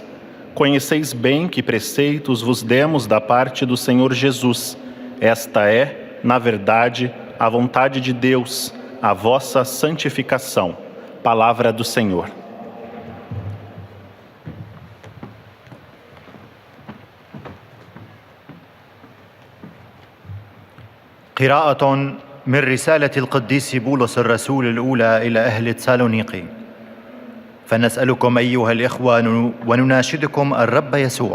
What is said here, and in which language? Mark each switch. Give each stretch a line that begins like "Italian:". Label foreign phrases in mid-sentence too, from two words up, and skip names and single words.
Portuguese: Conheceis bem que preceitos vos demos da parte do Senhor Jesus. Esta é, na verdade, a vontade de Deus, a vossa santificação. Palavra do Senhor.
Arabic: قراءة من رسالة القديس بولس الرسول الأولى إلى أهل تسالونيقي. فنسألكم أيها الإخوة ونناشدكم الرب يسوع.